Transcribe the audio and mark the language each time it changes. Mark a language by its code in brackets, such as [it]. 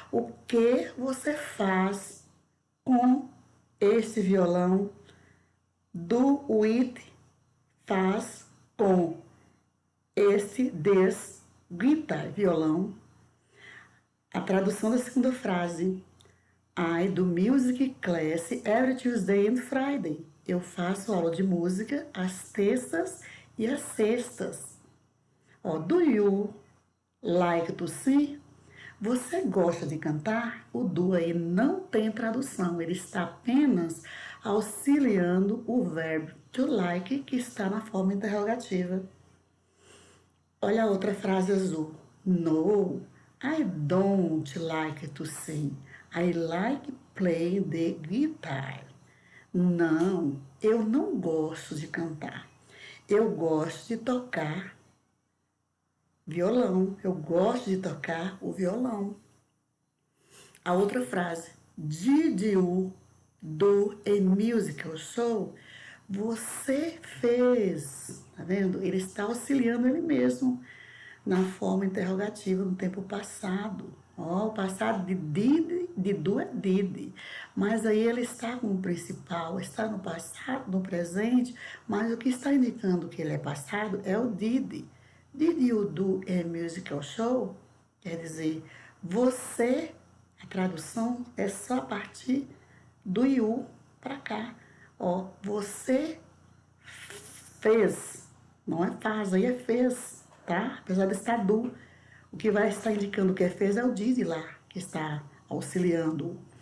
[pt] O que você faz com esse violão? [en] Do with [pt] faz com [en] this guitar, violão. [pt] A tradução da segunda frase. [en] I do music class every Tuesday and Friday. [pt] Eu faço aula de música às terças e às sextas. [en] Ó, do you like to sing? [pt] Você gosta de cantar? O do aí não tem tradução, ele está apenas auxiliando o verbo to like, que está na forma interrogativa. Olha a outra frase azul. [en] No, I don't like to sing. I like playing the guitar. [pt] Não, eu não gosto de cantar. Eu gosto de tocar violão. Eu gosto de tocar o violão. A outra frase. [en] Did you do a musical show? [pt] Você fez. Tá vendo? Ele está auxiliando ele mesmo na forma interrogativa no tempo passado. Ó, o passado de did, de do é did. Mas aí ele está como principal, está no passado, no presente, mas o que está indicando que ele é passado é o did. [en] Did you do a musical show? [pt] Quer dizer, você, a tradução é só a partir do you para cá. Ó, você fez, não é faz, aí é fez, tá? Apesar de estar do, o que vai estar indicando que é fez é o did lá, que está auxiliando.